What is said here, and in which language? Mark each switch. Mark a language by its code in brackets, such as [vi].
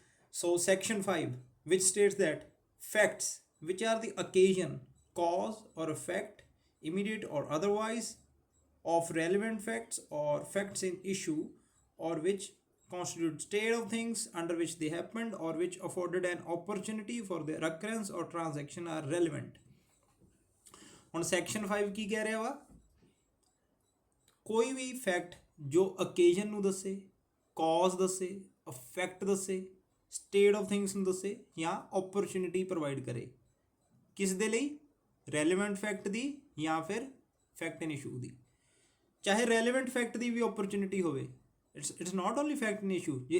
[en] So section 5, which states that facts which are the occasion, cause or effect, immediate or otherwise, of relevant facts or facts in issue, or which constitute state of things under which they happened or which afforded an opportunity for their occurrence or transaction are relevant. [pa] ਹੁਣ section 5 ਕੀ ਕਹਿ ਰਿਹਾ ਵਾ? ਕੋਈ ਵੀ fact ਜੋ occasion ਨੂੰ ਦੱਸੇ, cause ਦੱਸੇ, effect ਦੱਸੇ, state of things ਨੂੰ ਦੱਸੇ ਜਾਂ opportunity provide ਕਰੇ, ਕਿਸ ਦੇ ਲਈ? [en] relevant fact [pa] ਦੀ ਜਾਂ ਫਿਰ [en] fact in issue ਦੀ. ਚਾਹੇ relevant fact ਦੀ ਵੀ opportunity ਹੋਵੇ, it's not only fact in issue.